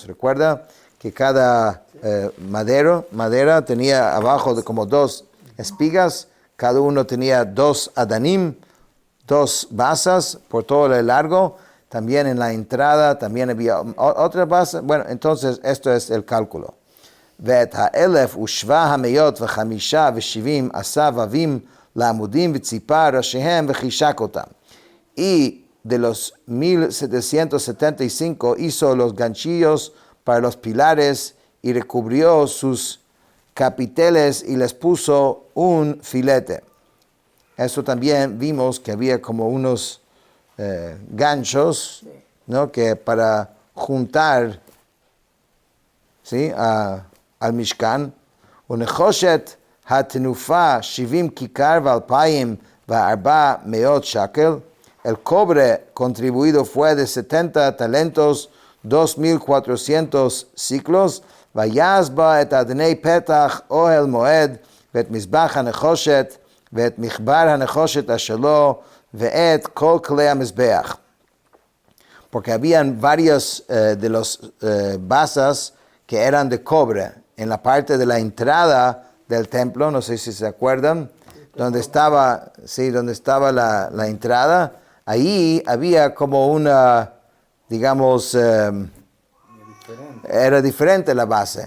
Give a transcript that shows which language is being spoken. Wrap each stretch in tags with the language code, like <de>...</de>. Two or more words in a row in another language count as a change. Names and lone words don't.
<es>Recuerda que cada madera tenía abajo de como 2 espigas. Cada uno tenía 2 adanim, 2 basas por todo el largo. También en la entrada también había otra base. Bueno, entonces esto es el cálculo.</es> <he>ואת 1,775 עשה ווים לעמודים וציפה ראשיהם וחישק אותם.</he> <es>Y de los 1,775 hizo los ganchillos para los pilares y recubrió sus capiteles y les puso un filete. Eso también vimos que había como unos ganchos, ¿no? Que para juntar, ¿sí? al Mishkan.</es> <he>ונחושת התנופה 70 כיכר ו2,400 shekel.</he> <es>El cobre contribuido fue de 70 talentos, 2,400 ciclos.</es> <he>ויעש בה את אדני פתח אוהל מועד ואת מזבח הנחושת ואת מחבר הנחושת אשר לו ואת כל כלי המזבח.</he> <es>Porque habían varios de los basas que eran de cobre en la parte de la entrada del templo, no sé si se acuerdan, donde estaba la entrada. Ahí había como una, digamos, era diferente la base.</es>